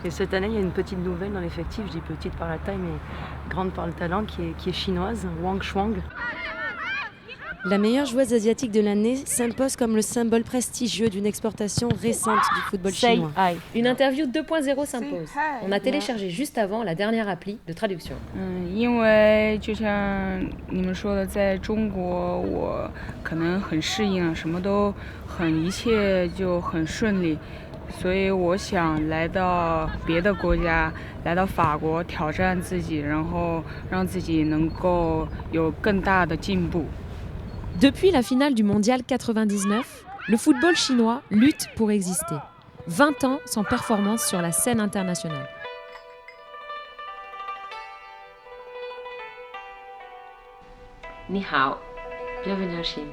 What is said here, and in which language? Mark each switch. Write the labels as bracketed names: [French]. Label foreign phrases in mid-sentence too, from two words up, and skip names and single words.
[French] Et cette année, il y a une petite nouvelle dans l'effectif, je dis petite par la taille, mais grande par le talent, qui est chinoise, Wang Shuang. La meilleure joueuse asiatique de l'année s'impose comme le symbole prestigieux d'une exportation récente du football chinois. Une interview 2.0 s'impose. On a téléchargé juste avant la dernière appli de traduction. [Chinese] 因为就像你们说的，在中国我可能很适应，什么都一切就很顺利，所以我想来到别的国家，来到法国挑战自己，然后让自己能够有更大的进步。 [French] Depuis la finale du Mondial 99, le football chinois lutte pour exister. 20 ans sans performance sur la scène internationale. [Chinese] 你好, [French] bienvenue en Chine.